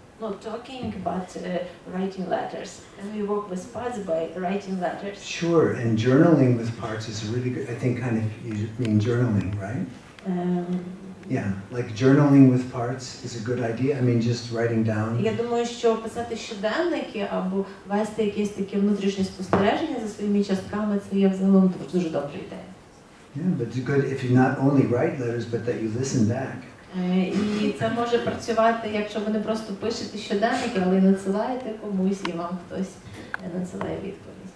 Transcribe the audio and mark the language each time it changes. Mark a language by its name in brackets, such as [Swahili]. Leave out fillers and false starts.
[English] Not talking, but writing letters. And we work with parts by writing letters. Sure, and journaling with parts is really good. I think kind of you mean journaling, right? Yeah, like journaling with parts is a good idea. I mean, just writing down. [Ukrainian] Я думаю, що писати щоденники або вести якісь такі внутрішні спостереження за своїми частками, це є взагалом дуже добра ідея. [English] Yeah, but it's good if you not only write letters, but that you listen back. [Ukrainian] І це може працювати, якщо ви не просто пишете щоденники, але й надсилаєте комусь, і вам хтось надсилає відповідь.